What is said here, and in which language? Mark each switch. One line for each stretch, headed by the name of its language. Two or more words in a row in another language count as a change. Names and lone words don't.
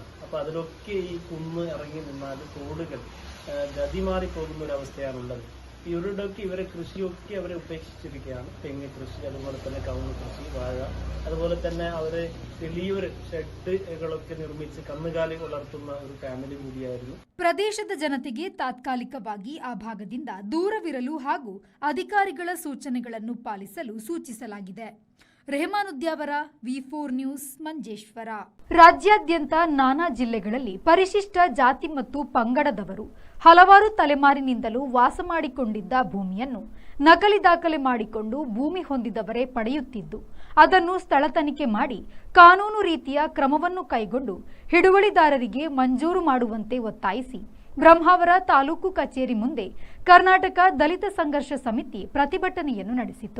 Malayalam: അപ്പൊ അതിലൊക്കെ ഈ കുന്ന് ഇറങ്ങി നിന്നാൽ തോടുകൾ ഗതിമാറി പോകുന്ന ഒരു അവസ്ഥയാണുള്ളത്. ഇവരുടെയൊക്കെ ഇവരെ കൃഷിയൊക്കെ അവരെ ഉപേക്ഷിച്ചിരിക്കുകയാണ്. തെങ്ങ് കൃഷി, അതുപോലെ തന്നെ കവുങ്ങ് കൃഷി, വാഴ, അതുപോലെ തന്നെ അവര് വലിയൊരു ഷെഡുകളൊക്കെ നിർമ്മിച്ച് കന്നുകാലി വളർത്തുന്ന ഒരു ಫ್ಯಾಮಿಲಿ കൂടിಯಾയിരുന്നു.
Kannada: ಪ್ರದೇಶದ ಜನತೆಗೆ ತಾತ್ಕಾಲಿಕವಾಗಿ ಆ ಭಾಗದಿಂದ ದೂರವಿರಲು ಹಾಗೂ ಅಧಿಕಾರಿಗಳ ಸೂಚನೆಗಳನ್ನು ಪಾಲಿಸಲು ಸೂಚಿಸಲಾಗಿದೆ. ರೆಹಮಾನುದ್ಯಾವರ, V4 ನ್ಯೂಸ್, ಮಂಜೇಶ್ವರ. ರಾಜ್ಯಾದ್ಯಂತ ನಾನಾ ಜಿಲ್ಲೆಗಳಲ್ಲಿ ಪರಿಶಿಷ್ಟ ಜಾತಿ ಮತ್ತು ಪಂಗಡದವರು ಹಲವಾರು ತಲೆಮಾರಿನಿಂದಲೂ ವಾಸ ಮಾಡಿಕೊಂಡಿದ್ದ ಭೂಮಿಯನ್ನು ನಕಲಿ ದಾಖಲೆ ಮಾಡಿಕೊಂಡು ಭೂಮಿ ಹೊಂದಿದವರೇ ಪಡೆಯುತ್ತಿದ್ದು, ಅದನ್ನು ಸ್ಥಳ ತನಿಖೆ ಮಾಡಿ ಕಾನೂನು ರೀತಿಯ ಕ್ರಮವನ್ನು ಕೈಗೊಂಡು ಹಿಡುವಳಿದಾರರಿಗೆ ಮಂಜೂರು ಮಾಡುವಂತೆ ಒತ್ತಾಯಿಸಿ ಬ್ರಹ್ಮಾವರ ತಾಲೂಕು ಕಚೇರಿ ಮುಂದೆ ಕರ್ನಾಟಕ ದಲಿತ ಸಂಘರ್ಷ ಸಮಿತಿ ಪ್ರತಿಭಟನೆಯನ್ನು ನಡೆಸಿತು.